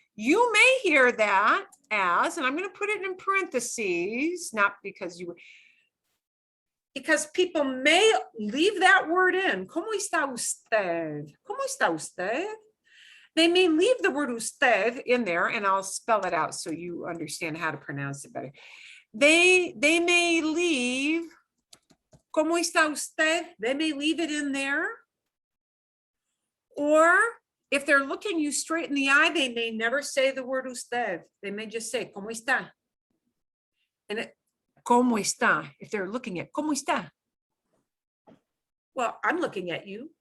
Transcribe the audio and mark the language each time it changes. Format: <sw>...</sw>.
<en>You may hear that as, and I'm going to put it in parentheses, not because because people may leave that word in.</en> <es>¿Cómo está usted? ¿Cómo está usted?</es> <en>They may leave the word usted in there, and I'll spell it out so you understand how to pronounce it better. They may leave,</en> <es>¿Cómo está usted?</es> <en>They may leave it in there. Or if they're looking you straight in the eye, they may never say the word usted. They may just say,</en> <es>¿Cómo está?</es> <en>And ¿Cómo está? If they're looking at,</en> <es>¿Cómo está?</es> <en>Well, I'm looking at you.</en>